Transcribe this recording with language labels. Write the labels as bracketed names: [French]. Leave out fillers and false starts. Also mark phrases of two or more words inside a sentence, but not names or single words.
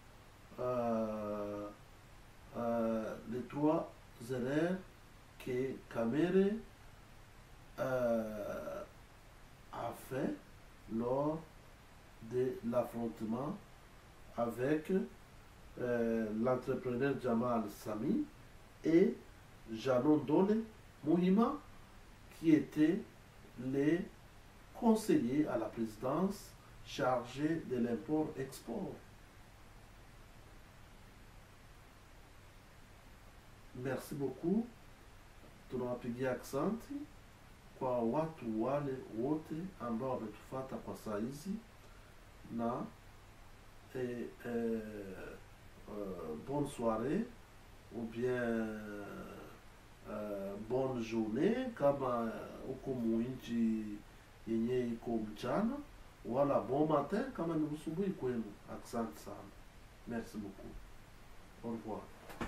[French] les 3 erreurs que Kamerhe a fait lors de l'affrontement avec l'entrepreneur Jamal Sami et Janon Dole Muhima, qui étaient les conseiller à la présidence chargée de l'import-export. Merci beaucoup. [Swahili] Tunawapigia aksanti kwa watu wale wote ambao wametufata kwa saa hizi na [French] bonne soirée ou bien bonne journée [Swahili] kama uko muinchi yenye iko mchana, wala [French] bon matin [Swahili] kama ni usubuhi kwenu. Asante sana. [French] Merci beaucoup. Au revoir.